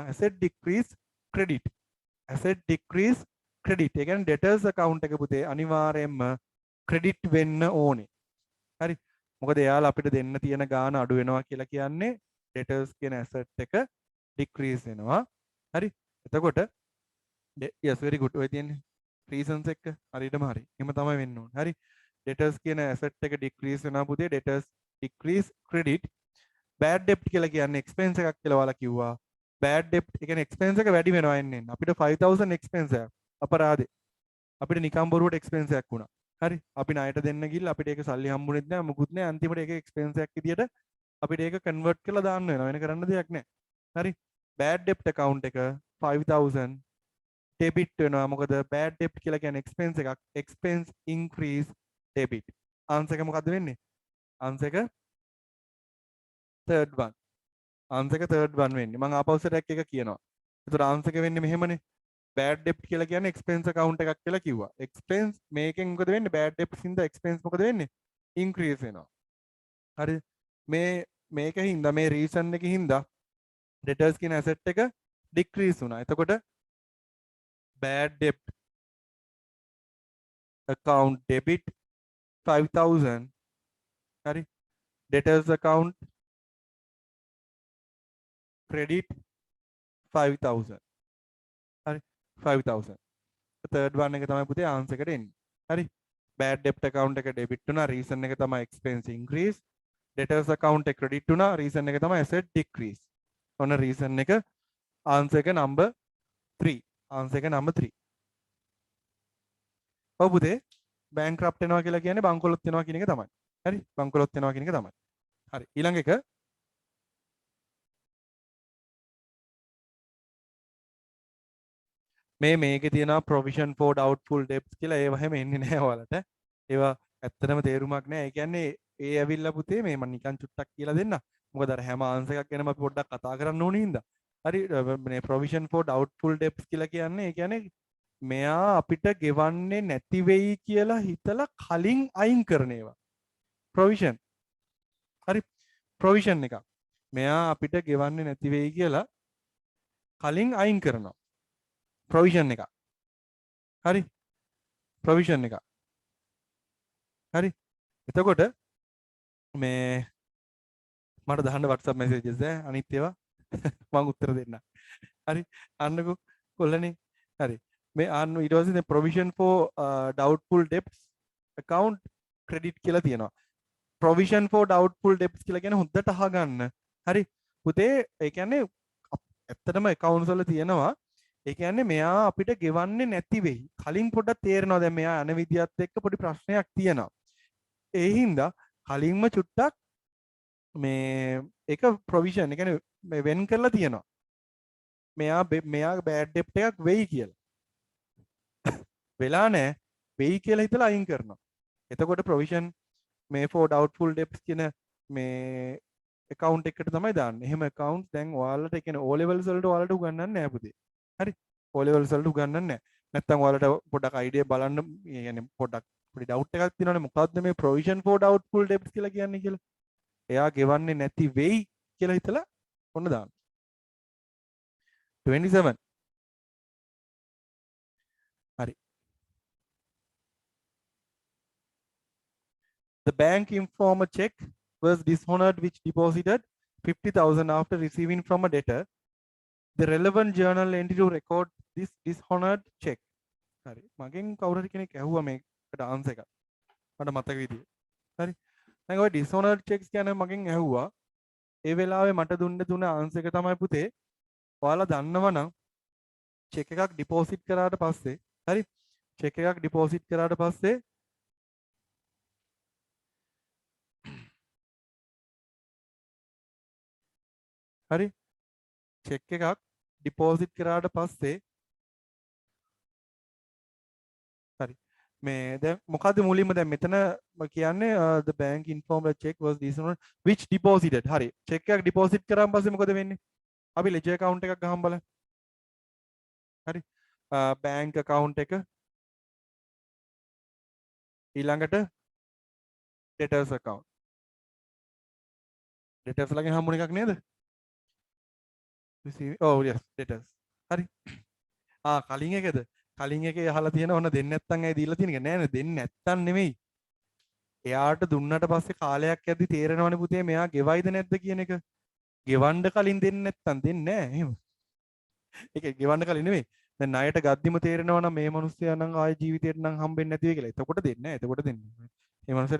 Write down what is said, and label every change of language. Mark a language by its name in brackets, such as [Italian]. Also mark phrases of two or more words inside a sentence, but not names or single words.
[English] asset decrease credit. asset decrease credit. [Sinhala] ඒ කියන්නේ ඩෙටර්ස් account එක පුතේ අනිවාර්යයෙන්ම ක්‍රෙඩිට් වෙන්න ඕනේ. හරි. මොකද එයාලා අපිට දෙන්න තියෙන ගාණ අඩු වෙනවා කියලා කියන්නේ ඩෙටර්ස් කියන ඇසෙට් එක ඩික්‍රීස් වෙනවා. හරි. එතකොට [English] yes very good. [Sinhala] ඔය තියෙන්නේ reasons එක හරියටම හරි. එහෙම තමයි වෙන්න ඕනේ. හරි. debtors කියන asset එක decrease වෙනවා පුතේ. [English] debtors decrease credit. bad debt [Sinhala] කියලා කියන්නේ expense එකක් කියලා ඔයාලා කිව්වා. [English] bad debt [Sinhala] ඒ කියන්නේ expense එක වැඩි වෙනවා එන්නේ. අපිට 5000 expense එකක් අපරාධේ. අපිට නිකම් බොරුවට expense එකක් වුණා. හරි. අපි ණයට දෙන්න ගිහලා අපිට ඒක සල්ලි හම්බුනේත් නෑ මොකුත් නෑ. අන්තිමට ඒක expense එකක් විදියට අපිට ඒක convert කරලා දාන්න වෙනවා. වෙන කරන්න දෙයක් නෑ. හරි. [English] bad debt account [Sinhala] එක 5000 debit වෙනවා. මොකද [English] bad debt [Sinhala] කියලා කියන්නේ expense එකක්. [English] expense increase debit. [Sinhala] answer එක මොකද්ද වෙන්නේ? answer එක [English] third one. [Sinhala] answer එක [English] third one [Sinhala] වෙන්නේ. මම ආපහු සෙට් එක කියනවා. ඒතර answer එක වෙන්නේ මෙහෙමනේ. [English] bad debt [Sinhala] කියලා කියන්නේ [English] expense account [Sinhala] එකක් කියලා කිව්වා. expense මේකෙන් මොකද වෙන්නේ? [English] bad debts [Sinhala] හින්දා expense මොකද වෙන්නේ? increase වෙනවා. හරි. මේකෙන් හින්දා මේ reason එකකින් හින්දා debtors කියන asset එක decrease වුණා. [English] එතකොට bad debt account debit 5000. [Sinhala] හරි. [English] debtors account credit 5000. [Sinhala] හරි. 5000. [English] third one [Sinhala] එක තමයි පුතේ answer එකට එන්නේ. හරි. [English] bad debt account [Sinhala] එක debit වුණා. reason එක තමයි [English] expense increase. debtors account [Sinhala] එක credit වුණා. reason එක තමයි [English] asset decrease. [Sinhala] ඔන්න reason එක answer එක number 3. answer එක number 3. ඔව් පුතේ bankrupt වෙනවා කියලා කියන්නේ බංකොලොත් වෙනවා කියන එක තමයි. හරි. බංකොලොත් වෙනවා කියන එක තමයි. හරි. ඊළඟ එක මේකේ තියෙනවා [English] provision for doubtful debts [Sinhala] කියලා. ඒව හැම එන්නේ නැහැ ඔයාලට. ඒවා ඇත්තටම තේරුමක් නැහැ. ඒ කියන්නේ ඒ ඇවිල්ලා පුතේ මේ මම නිකන් චුට්ටක් කියලා දෙන්න. මොකද අර හැම ආන්සර් එකක් ගැනම අපි පොඩ්ඩක් කතා කරන්න ඕනේ හින්දා. හරි. මේ [English] provision for doubtful debts [Sinhala] කියලා කියන්නේ ඒ කියන්නේ මෙයා අපිට ගෙවන්නේ නැති වෙයි කියලා හිතලා කලින් අයින් කරන ඒවා. provision. හරි. provision එක. මෙයා අපිට ගෙවන්නේ නැති වෙයි කියලා කලින් අයින් කරනවා. provision එක. හරි. provision එක. හරි. එතකොට මේ මට දාන්න WhatsApp messages අනිත් ඒවා මම උත්තර දෙන්න. හරි. අන්නකෝ කොල්ලනේ. හරි. මේ අන්න ඊට පස්සේ [English] provision for doubtful debts account credit [Sinhala] කියලා තියෙනවා. [English] provision for doubtful debts [Sinhala] කියලා කියන්නේ හොඳට අහගන්න. හරි. පුතේ ඒ කියන්නේ ඇත්තටම accounts වල තියෙනවා. ඒ කියන්නේ මෙයා අපිට ගෙවන්නේ නැති වෙයි. කලින් පොඩ්ඩක් තේරෙනවා දැන් මෙයා යන විදියත් එක්ක පොඩි ප්‍රශ්නයක් තියෙනවා. ඒ හින්දා කලින්ම චුට්ටක් මේ ඒක ප්‍රොවිෂන් ඒ කියන්නේ මේ වෙන් කරලා තියෙනවා. මෙයා [English] bad debt [Sinhala] එකක් වෙයි කියලා. වෙලා නැහැ. වෙයි කියලා හිතලා අයින් කරනවා. එතකොට ප්‍රොවිෂන් මේ [English] for doubtful debts [Sinhala] කියන මේ account එකට තමයි දාන්නේ. එහෙම accounts දැන් ඔයාලට ඒ කියන්නේ O levels වලට ඔයාලට උගන්වන්නේ නැහැ පුතේ. හරි. O levels වලට උගන්වන්නේ නැහැ. නැත්තම් ඔයාලට පොඩ්ඩක් idea බලන්න ඒ කියන්නේ පොඩ්ඩක් පොඩි doubt එකක් තියෙනවනේ මොකද්ද මේ [English] provision for doubtful debts [Sinhala] කියලා කියන්නේ කියලා. එයා ගෙවන්නේ නැති වෙයි කියලා හිතලා ඔන්න දාන්න. 27. හරි. [English] The bank informed a check was dishonored which deposited 50,000 after receiving from a debtor. The relevant journal entry to record this dishonored check. [Sinhala] හරි. මගෙන් කවුරු හරි කෙනෙක් ඇහුවා මේකට ආන්සර් එකක්. මට මතක විදියට. හරි. දැන් ඔය dishonored checks කියන්නේ මගෙන් ඇහුවා. ඒ වෙලාවේ මට දුන්න ආන්සර් එක තමයි පුතේ. ඔයාලා දන්නවනම් චෙක් එකක් ඩිපොසිට් කරාට පස්සේ හරි චෙක් එකක් ඩිපොසිට් කරාට පස්සේ හරි චෙක් එකක් ඩිපොසිට් කරාට පස්සේ හරි මේ දැන් මොකද්ද මුලින්ම දැන් මෙතන කියන්නේ [English] the bank informed the check was decent which deposited [Sinhala] හරි check එකක් deposit කරාන් පස්සේ මොකද වෙන්නේ අපි [English] ledger account [Sinhala] එකක් ගහමු බලන්න හරි [English] bank account [Sinhala] එක ඊළඟට [English] debtors account [Sinhala] debtors ළඟින් හම්බුන එකක් නේද [English] oh yes debtors [Sinhala] හරි කලින් එකද කලින් එකේ අහලා තියෙන ඕන දෙන්නේ නැත්තම් ඇයි දීලා තියෙන එක නෑ නේ දෙන්නේ නැත්තම් නෙමෙයි එයාට දුන්නට පස්සේ කාලයක් යද්දි තේරෙනවනේ පුතේ මෙයා ගෙවයිද නැද්ද කියන එක ගෙවන්න කලින් දෙන්නේ නැත්තම් දෙන්නේ නෑ එහෙම ඒක ගෙවන්න කලින් නෙමෙයි දැන් ණයට ගද්දිම තේරෙනවා නම් මේ මිනිස්සයා නම් ආයේ ජීවිතේට නම් හම්බෙන්නේ නැති වෙයි කියලා එතකොට දෙන්නේ නෑ එතකොට දෙන්නේ මේ මිනිස්සට